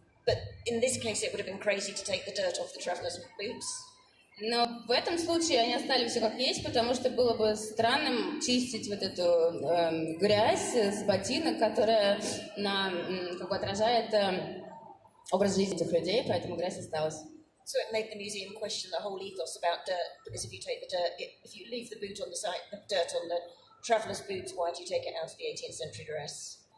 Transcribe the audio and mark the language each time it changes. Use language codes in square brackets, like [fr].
[en] But in this case it would have been crazy to take the dirt off the traveller's boots. [ru] Но в этом случае они оставили все как есть, потому что было бы странным чистить вот эту грязь с ботинок, которая как бы отражает образ жизни этих людей, поэтому грязь осталась. [en] So it made the museum question the whole ethos about dirt, because if you take the dirt, if you leave the boot on the site, the dirt on the traveller's boots, why do you take it out of the 18th century dress?